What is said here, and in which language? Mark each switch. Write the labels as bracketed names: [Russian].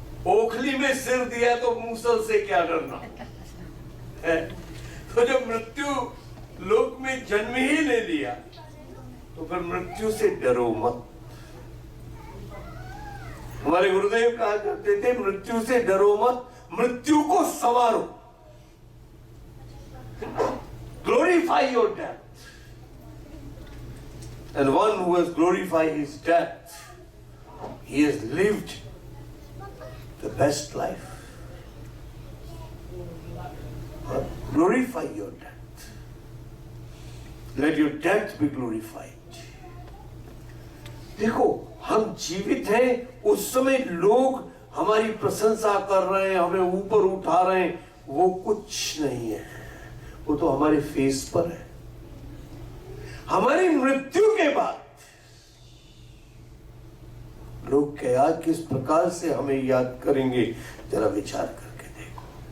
[Hindi] ओखली में सिर दिया तो मूसल से क्या डरना है? तो जब मृत्यु लोक में जन्म ही ले लिया तो फिर मृत्यु से डरो मत। हमारे गुरुदेव कहा करते थे, मृत्यु से डरो मत, मृत्यु को संवारो। [English] Glorify your death, and one who has glorified his death, he has lived the best life. Glorify your death. Let your death be glorified. [Hindi] देखो, हम जीवित हैं, उस समय लोग हमारी प्रशंसा कर रहे हैं, हमें ऊपर उठा रहे हैं, वो कुछ नहीं है, वो तो हमारे फेस पर है। हमारी मृत्यु के बाद लोग क्या किस प्रकार से हमें याद करेंगे, जरा विचार करके देखो।